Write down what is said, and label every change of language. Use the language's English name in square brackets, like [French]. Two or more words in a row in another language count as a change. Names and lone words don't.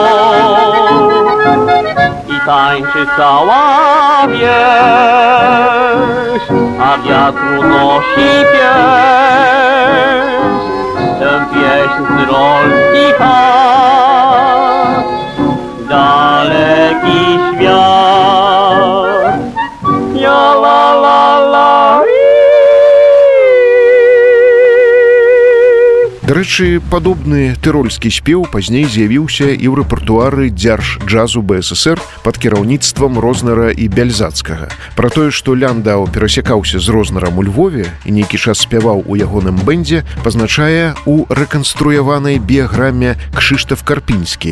[Polish] I tańczy cała wieś, a wiatru nosi pieśń, tę pieśń z tyrolskich chat, daleki świat. Ja la la la. [Belarusian] Дарэчы, падобны тырольскі спеў пазней з'явіўся і ў рэпертуары дзяржджазу БССР пад кіраўніцтвам Рознера і Бяльзацкага. Пра тое, што Ляндау перасякаўся з Рознерам у Львове і нейкі час спяваў у ягоным бэндзе, пазначае ў рэканструяванай біяграме Кшыштаф Карпінскі.